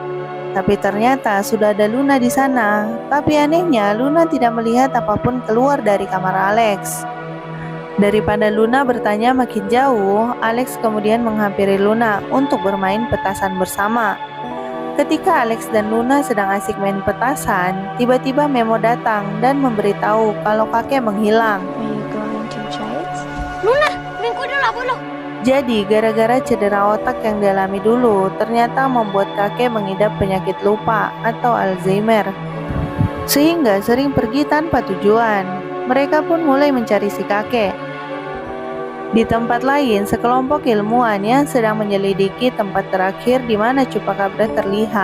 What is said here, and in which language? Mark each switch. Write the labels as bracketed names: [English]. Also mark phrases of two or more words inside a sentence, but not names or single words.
[Indonesian] Tapi ternyata sudah ada Luna di sana. Tapi anehnya, Luna tidak melihat apapun keluar dari kamar Alex. Daripada Luna bertanya makin jauh, Alex kemudian menghampiri Luna untuk bermain petasan bersama. Ketika Alex dan Luna sedang asik main petasan, tiba-tiba Memo datang dan memberitahu kalau kakek menghilang. [English] Are you going to try it? [Spanish] Luna, ven con el abuelo. [Indonesian] Jadi gara-gara cedera otak yang dialami dulu, ternyata membuat kakek mengidap penyakit lupa atau Alzheimer. Sehingga sering pergi tanpa tujuan. Mereka pun mulai mencari si kakek. Di tempat lain, sekelompok ilmuwan yang sedang menyelidiki tempat terakhir di mana Chupacabra terlihat.